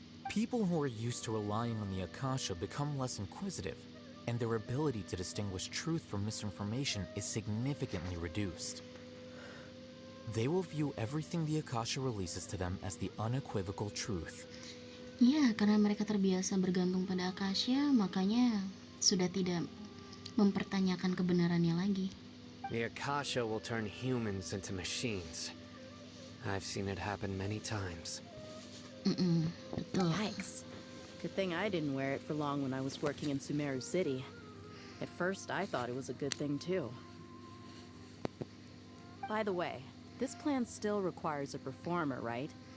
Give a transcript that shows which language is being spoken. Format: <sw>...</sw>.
<en>People who are used to relying on the Akasha become less inquisitive, and their ability to distinguish truth from misinformation is significantly reduced. They will view everything the Akasha releases to them as the unequivocal truth.</en> <id>Ya, karena mereka terbiasa bergantung pada Akasha, makanya sudah tidak mempertanyakan kebenarannya lagi.</id> <en>The Akasha will turn humans into machines. I've seen it happen many times.</en> <id>Betul.</id> <en>Yikes. Good thing I didn't wear it for long when I was working in Sumeru City. At first, I thought it was a good thing too. By the way, this plan still requires a performer, right?</en>